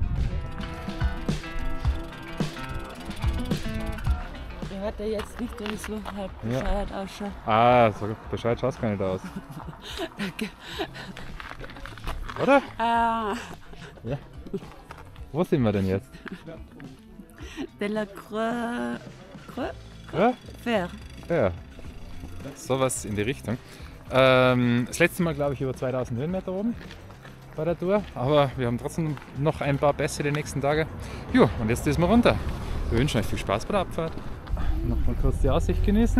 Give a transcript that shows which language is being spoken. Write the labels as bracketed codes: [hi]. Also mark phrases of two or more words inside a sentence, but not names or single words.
[de] Der hat ja jetzt nicht, wenn ich so halb bescheuert ausschaue. So bescheid schaut es gar nicht aus. Oder? Ah, Ja. Wo sind wir denn jetzt? de la Creux. Ja? Fer. Ja. Sowas in die Richtung. Das letzte Mal, glaube ich, über 2000 Höhenmeter oben bei der Tour. Aber wir haben trotzdem noch ein paar Pässe die nächsten Tage. Jo, und jetzt düsen wir runter. Wir wünschen euch viel Spaß bei der Abfahrt. Noch mal kurz die Aussicht genießen.